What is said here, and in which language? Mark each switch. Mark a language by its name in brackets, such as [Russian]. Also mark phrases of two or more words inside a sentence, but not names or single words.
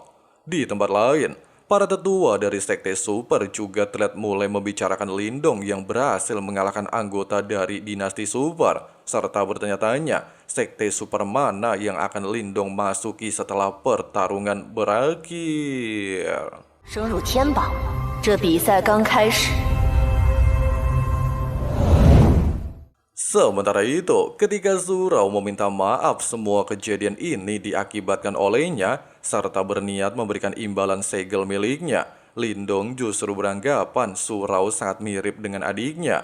[Indonesian] Di tempat lain, para tetua dari Sekte Super juga terlihat mulai membicarakan Lindong yang berhasil mengalahkan anggota dari dinasti Super, serta bertanya-tanya Sekte Super mana yang akan Lindong masuki setelah pertarungan berakhir. [Chinese] 升入天榜，这比赛刚开始。 [Indonesian] Sementara itu, ketika Surau meminta maaf semua kejadian ini diakibatkan olehnya, serta berniat memberikan imbalan segel miliknya, Lindong justru beranggapan Surau sangat mirip dengan adiknya.